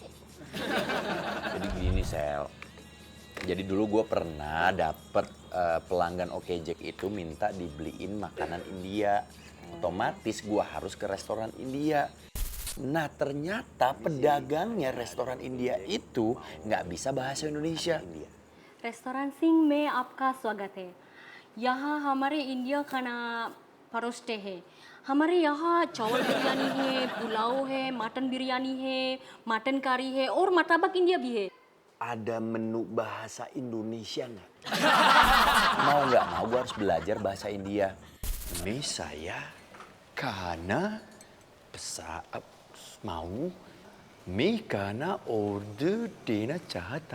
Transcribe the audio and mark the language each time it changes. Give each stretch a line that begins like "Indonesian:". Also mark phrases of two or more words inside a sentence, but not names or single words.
Indonesian: Jadi gini Sel, jadi dulu gue pernah dapet pelanggan Okejek itu minta dibeliin makanan India. Otomatis gue harus ke restoran India. Nah ternyata pedagangnya restoran India itu nggak bisa bahasa Indonesia.
Hindi: रेस्टोरेंट सिंह में आपका स्वागत है। यहाँ हमारे इंडिया खाना परोसते हैं। हमारे यहाँ चावल बिरयानी है, पुलाव है, मटन बिरयानी है, मटन करी है और
Indonesian: martabak India
Hindi: भी है।
Indonesian: Ada menu bahasa Indonesia nggak? Mau nggak mau gue harus belajar bahasa India. Ini saya karena mau karena order
Hindi: देना चाहता.